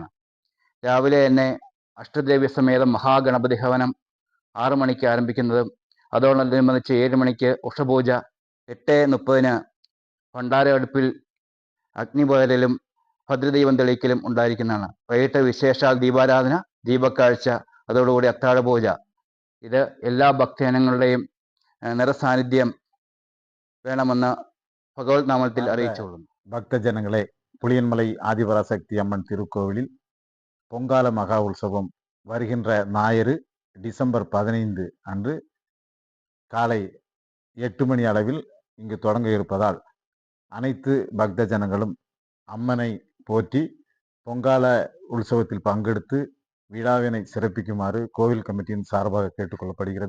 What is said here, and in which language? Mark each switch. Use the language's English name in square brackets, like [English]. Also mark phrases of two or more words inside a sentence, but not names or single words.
[Malayalam] രാവിലെ തന്നെ അഷ്ടദേവ്യ സമേതം മഹാഗണപതി ഹവനം 6 മണിക്ക് ആരംഭിക്കുന്നതും അതോടനുബന്ധിച്ച് 7 മണിക്ക് ഉഷപൂജ, 8:30 ഭണ്ഡാര അടുപ്പിൽ അഗ്നിപകരലും ഭദ്രദീപം തെളിയിക്കലും ഉണ്ടായിരിക്കുന്നതാണ്. വൈകിട്ട് വിശേഷാൽ ദീപാരാധന, ദീപക്കാഴ്ച, അതോടുകൂടി അത്താഴപൂജ. ഇത് എല്ലാ ഭക്തജനങ്ങളുടെയും നിറസാന്നിധ്യം വേണമെന്ന് ഭഗവത് നാമത്തിൽ അറിയിച്ചുകൊള്ളുന്നു. [Tamil] பக்தஜனங்களே, புளியன்மலை ஆதிபராசக்தி அம்மன் திருக்கோவிலில் பொங்கால மகா உற்சவம் வருகின்ற ஞாயிறு டிசம்பர் 15 அன்று காலை 8 மணி அளவில் இங்கு தொடங்க இருப்பதால் அனைத்து பக்த ஜனங்களும் அம்மனை போற்றி பொங்கால உற்சவத்தில் பங்கெடுத்து விழாவினை சிறப்பிக்குமாறு கோவில் கமிட்டியின் சார்பாக கேட்டுக்கொள்ளப்படுகிறது.